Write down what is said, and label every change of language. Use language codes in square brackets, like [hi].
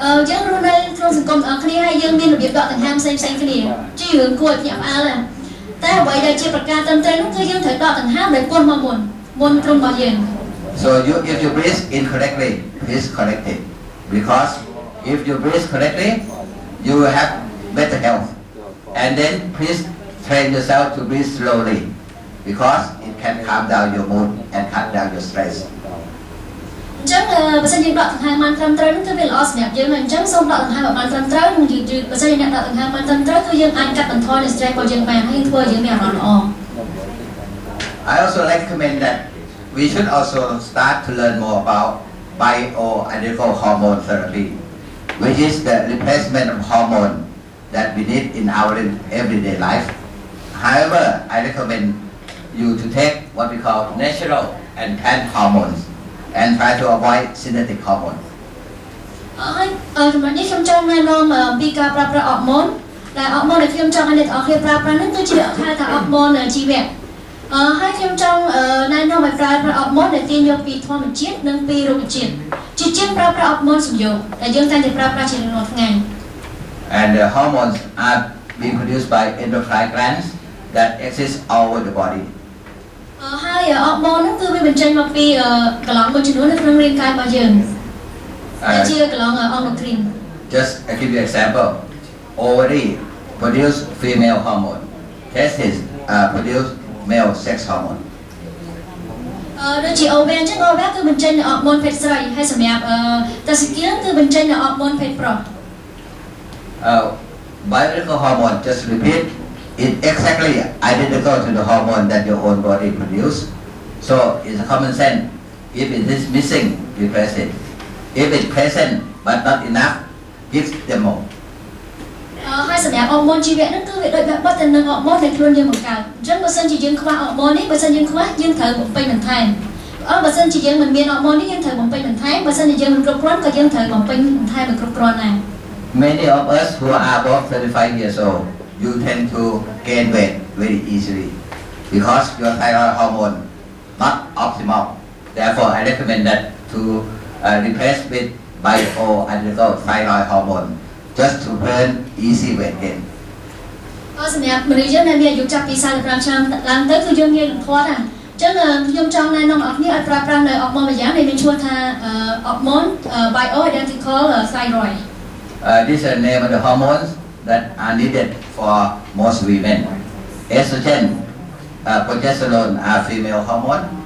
[km] យើងរស់នៅក្នុងសង្គមទាំងអស់គ្នាហើយយើងមានរបៀបដកដង្ហើមផ្សេងៗគ្នាជារឿងគួរឲ្យភ្ញាក់ផ្អើលតែអ្វីដែលជាប្រការត្រឹមត្រូវនោះគឺយើងត្រូវដកដង្ហើមដោយពោះមកមុនទ្រូងរបស់យើង [en] So if you breathe incorrectly, please correct it. Because if you breathe correctly, you will have better health. And then please train yourself to breathe slowly, because it can calm down your mood and cut down your stress. [km] អញ្ចឹងបើសិនយើងដកដង្ហើមបានត្រឹមត្រូវនោះគឺវាល្អសម្រាប់យើងហើយអញ្ចឹងសូមដកដង្ហើមឲ្យបានត្រឹមត្រូវនិងយឺតបើសិនជាអ្នកដកដង្ហើមបានត្រឹមត្រូវគឺយើងអាចកាត់បន្ថយនៅ stress របស់យើងបានហើយធ្វើឲ្យយើងមានអារម្មណ៍ល្អ [en] I also recommend that we should also start to learn more about bioidentical hormone therapy, which is the replacement of hormone that we need in our everyday life. However, I recommend you to take what we call natural and plant hormones and try to avoid synthetic hormones. [km] ហើយចំណុចនេះខ្ញុំចង់ណែនាំអំពីការប្រើប្រាស់អរម៉ូនដែលអរម៉ូនដែលខ្ញុំចង់ឲ្យអ្នកនរគ្នាប្រើប្រាស់នេះគឺជាហៅថាអរម៉ូនជីវៈហើយខ្ញុំចង់ណែនាំឲ្យប្រើប្រាស់អរម៉ូនដែលទាញយកពីធម្មជាតិនិងពីរុក្ខជាតិជាជាងប្រើប្រាស់អរម៉ូនសំយោគដែលយើងតែងតែប្រើប្រាស់ជារៀងរាល់ថ្ងៃ [en] And the hormones are being produced by endocrine glands that exist all over the body. [km] ហើយអរម៉ូននោះគឺវាបញ្ចេញមកពីកន្លងមួយចំនួននៅក្នុងរាងកាយរបស់យើងជាកន្លងអង់គ្រីន [en] Just I give you an example. Ovary produce female hormone. Testes produce male sex hormone. [km] ដូចជាអូវ៉ែអញ្ចឹងអូវ៉ែគឺបញ្ចេញនៅអរម៉ូនភេទស្រីហើយសម្រាប់តស្គៀងគឺបញ្ចេញនៅអរម៉ូនភេទប្រុស [en] Biological hormone, just repeat, is exactly identical to the hormone that your own body produce. So it's a common sense. If it is missing, replace it. If it's present but not enough, give them more. [km] ហើយសម្រាប់អរម៉ូនជីវៈហ្នឹងគឺវាដូចបាត់ទៅនឹងអរម៉ូនដែលខ្លួនយើងបង្កើតអញ្ចឹងបើសិនជាយើងខ្វះអរម៉ូននេះបើសិនយើងខ្វះយើងត្រូវបំពេញបន្ថែមបើសិនជាយើងមិនមានអរម៉ូននេះយើងត្រូវបំពេញបន្ថែមបើសិនជាយើងមិនគ្រប់គ្រាន់ក៏យើងត្រូវបំពេញបន្ថែមឲ្យគ្រប់គ្រាន់ដែរ [en] Many of us who are above 35 years old, you tend to gain weight very easily because your thyroid hormone not optimal. Therefore, I recommend that to replace with or undergo thyroid hormone just to burn easy weight gain. [km] សម្រាប់មនុស្សយើងដែលមានអាយុចាប់ពី45ឆ្នាំឡើងទៅគឺយើងងាយរំធាត់ចឹងខ្ញុំចង់ណែនាំអ្នកនរឲ្យប្រើប្រាស់នៅអរម៉ូនម្យ៉ាងដែលមានឈ្មោះថាអរម៉ូន bioidentical thyroid. [en] These are the name of the hormones that are needed for most women. Estrogen, progesterone are female hormone.